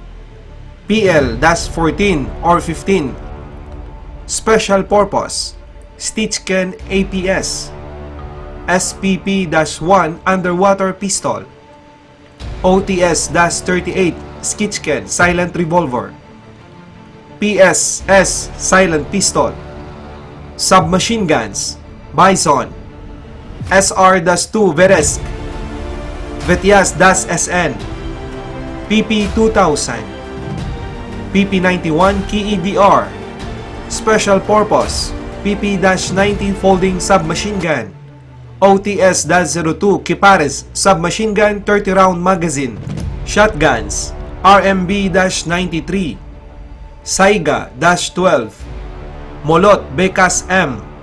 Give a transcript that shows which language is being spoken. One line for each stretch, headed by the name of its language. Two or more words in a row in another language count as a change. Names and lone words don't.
English: PL-14 or 15, Special Purpose, Stitchken APS, SPP-1 Underwater Pistol, OTS-38 Stitchken Silent Revolver, PSS Silent Pistol, Submachine Guns, Bison, SR-2 Veresk, Vetyas-SN, PP-2000, PP-91 KEDR, Special Purpose, PP-90 Folding Submachine Gun, OTS-02 Kipares Submachine Gun 30-round Magazine, Shotguns, RMB-93, Saiga-12, Molot Bekas M,